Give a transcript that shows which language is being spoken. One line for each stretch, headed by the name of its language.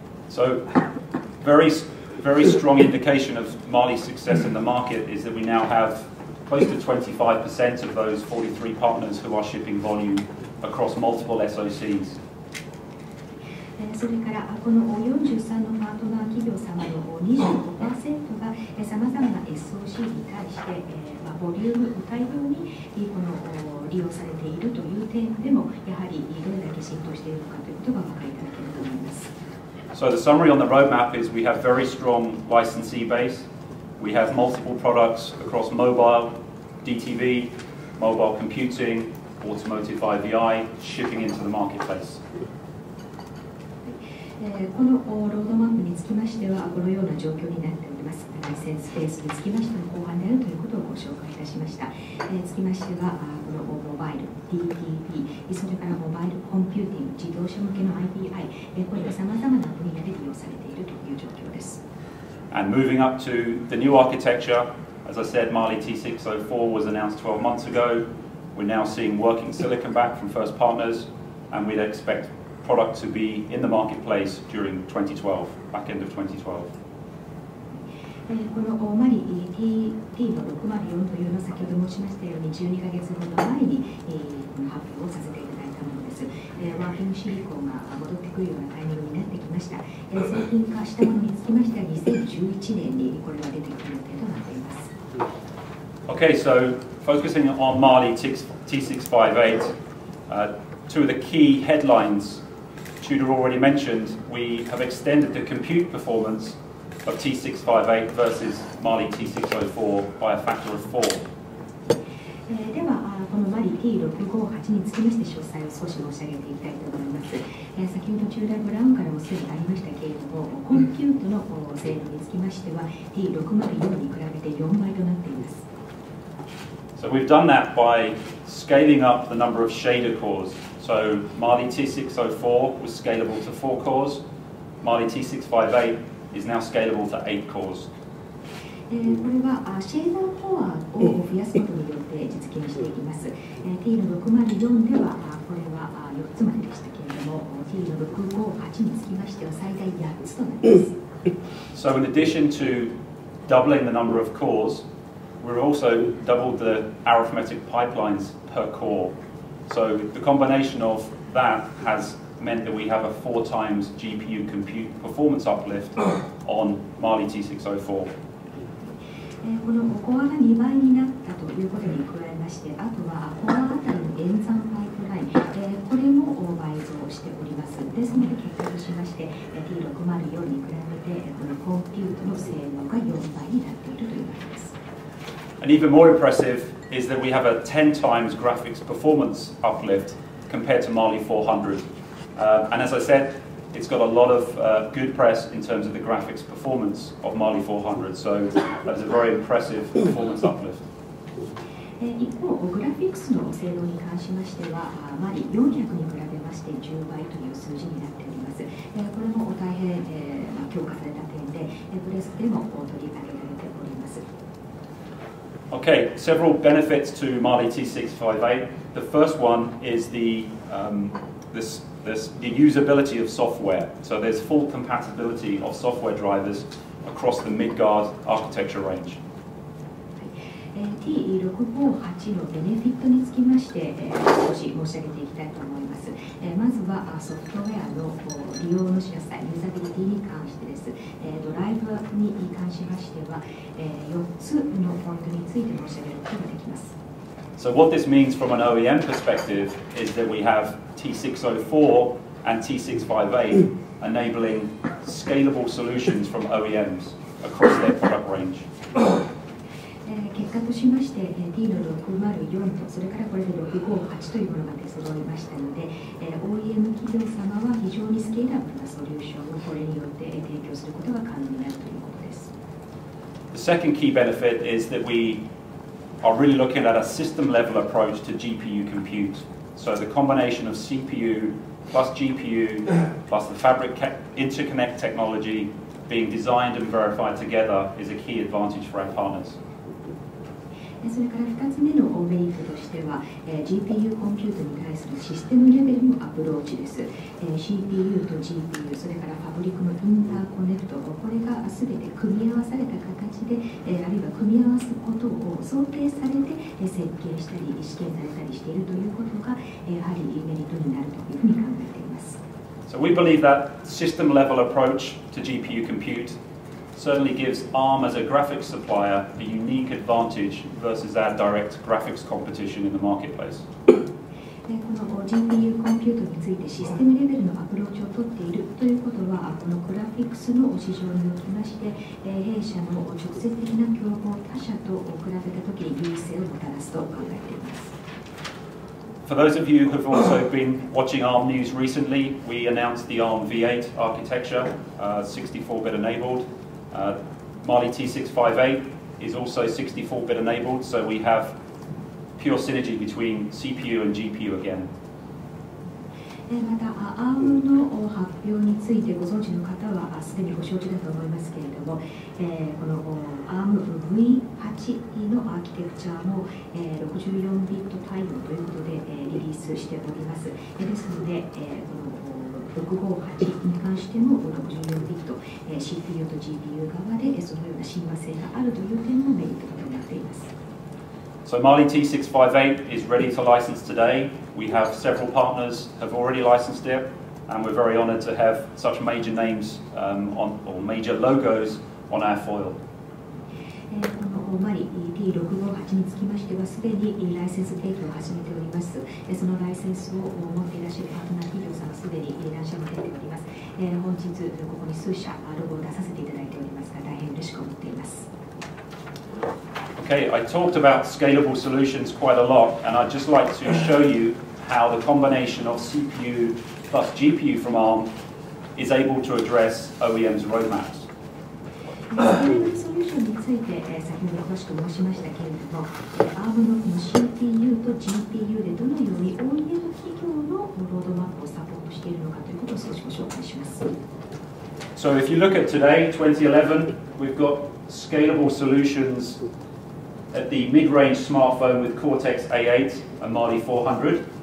English: So very strong indication of Mali's success in the market is that we now have close to 25% of those 43 partners who are shipping volume across multiple SoCs.
Japanese: それからこの43のパートナー企業様の 25% がさまざまな SoC に対して、ボリューム大量にこの利用されているという点でもやはりどれだけ浸透しているのかということがお分かりいただけると思います。
English: So the summary on the roadmap is we have very strong licensee base. We have multiple products across mobile, DTV, mobile computing, automotive IVI, shipping into the marketplace.
Japanese: このロードマップにつきましてはこのような状況になっております。ライセンスベースにつきましては後半であるということをご紹介いたしました。つきましてはこのモバイル、DTV、それからモバイルコンピューティング、自動車向けの IPI、こういったさまざまな分野で利用されているという状況です。
English: And moving up to the new architecture, as I said, Mali-T604 was announced 12 months ago. We're now seeing working silicon back from first partners, and we'd expect product to be in the marketplace during 2012, back end of 2012.
Japanese: このマリ T の604というのは先ほど申しましたように12ヶ月ほど前にこの発表をさせていただいたものです。ワーキングシリコンが戻ってくるようなタイミングになってきました。製品化したものにつきましては2011年にこれは出てくる予定となっています。
English: Okay, so focusing on Mali-T658, two of the key headlines Tudor already mentioned, we have extended the compute performance of T658 versus Mali-T604 by a factor of 4.
Japanese: では、このマリ T658 につきまして詳細を少し申し上げていきたいと思います。先ほどチューダー・ブラウンからもすでにありましたけれども、コンピュートの性能につきましては T604 に比べて4倍となっています。
English: So we've done that by scaling up the number of shader cores. So Mali-T604 was scalable to 4 cores. Mali-T658 is now scalable to 8 cores.
Japanese: これはシェーダーコアを増やすことによって実現していきます。 T604 ではこれは4つまででしたけれども、T658 につきましては最大8つとなります。
English: So in addition to doubling the number of cores, we've also doubled the arithmetic pipelines per core. So the combination of that has meant that we have a 4 times GPU compute performance uplift on Mali-T604.
Japanese: このコアが2倍になったということに加えまして、あとはコアあたりの演算パイプライン、これも倍増しております。ですので結果としまして T604 に比べてこのコンピュートの性能が4倍になっているというわけです。
English: And even more impressive is that we have a 10 times graphics performance uplift compared to Mali-400. And as I said, it's got a lot of good press in terms of the graphics performance of Mali-400. So that is a very impressive performance uplift.
Japanese: 一方、グラフィックスの性能に関しましては、マリ400に比べまして10倍という数字になっております。これも大変強化された点で、プレスでも取り上げられております。
English: Okay, several benefits to Mali-T658. The first one is the usability of software. So there's full compatibility of software drivers across the mid-guard architecture range.
Japanese: T658 のベネフィットにつきまして、少し申し上げていきたいと思います。まずはソフトウェアの利用のしやすさ、ユーザビリティに関してです。ドライブに関しましては、4つのポイントについて申し上げることができます。
English: So what this means from an OEM perspective is that we have T604 and T658 enabling scalable solutions from OEMs across their product range.
Japanese: 結果としまして T の604とそれからこれで658というものが出揃いましたので OEM 企業様は非常にスケールアップなソリューションをこれによって提供することが可能になるということです。
English: The second key benefit is that we are really looking at a system level approach to GPU compute. So the combination of CPU plus GPU plus the fabric interconnect technology being designed and verified together is a key advantage for our partners.
Japanese: それから2つ目のメリットとしては、GPU コンピュートに対するシステムレベルのアプローチです。 CPU と GPU、それからファブリックのインターコネクト、これが全て組み合わされた形で、あるいは組み合わすことを想定されて設計したり試験されたりしているということが、やはりメリットになるというふうに考えています。
English: So we believe that system level approach to GPU compute certainly gives ARM as a graphics supplier a unique advantage versus our direct graphics competition in the marketplace.
Japanese: この GPU コンピュートについてシステムレベルのアプローチを取っているということはこのグラフィックスの市場におきまして弊社の直接的な競合他社と比べたときに優位性をもたらすと考えています。
English: For those of you who have also been watching ARM news recently, we announced the ARM V8 architecture, 64-bit enabled. Mali-T658 is also 64-bit enabled, so we have pure synergy between CPU and GPU again.
Japanese: また ARM の発表についてご存知の方はすでにご承知だと思いますけれども、この ARM V8 のアーキテクチャも64ビット対応ということでリリースしております。ですので、この658に関しても64ビット CPU と GPU 側でそのような親和性があるという点もメリットとなっています。
English: So Mali-T658 is ready to license today. We have several partners have already licensed it, and we're very honored to have such major names or major logos on our foil.
Japanese: このマリ T658 につきましては、すでにライセンス提供を始めております。そのライセンスを持っていらっしゃるパートナー企業さんはすでに何社も出ております。本日、ここに数社ロゴを出させていただいておりますが、大変嬉しく思っています。
English: Okay, I talked about scalable solutions quite a lot, and I'd just like to show you how the combination of CPU plus GPU from ARM is able to address OEM's roadmaps.
Japanese: スケーレブルソリューションについて、先ほど詳しく申しましたけれども、ARM のこの CPU と GPU でどのように OEM 企業のロードマップをサポートしているのかということを少しご紹介します。
English: So if you look at today, 2011, we've got scalable solutions at the mid-range smartphone with Cortex-A8 and Mali-400.